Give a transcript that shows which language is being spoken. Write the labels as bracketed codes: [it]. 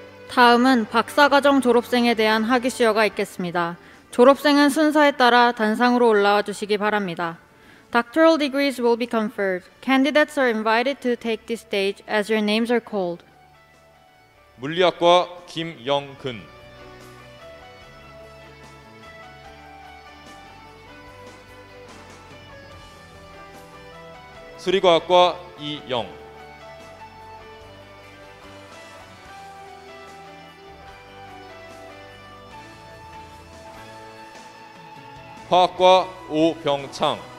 [ko] 다음은 박사과정 졸업생에 대한 학위 수여가 있겠습니다. 졸업생은 순서에 따라 단상으로 올라와 주시기 바랍니다. [en] Doctoral degrees will be conferred. Candidates are invited to take the stage as your names are called. [ko] 물리학과 김영근, 수리과학과 이영, 화학과 오병창,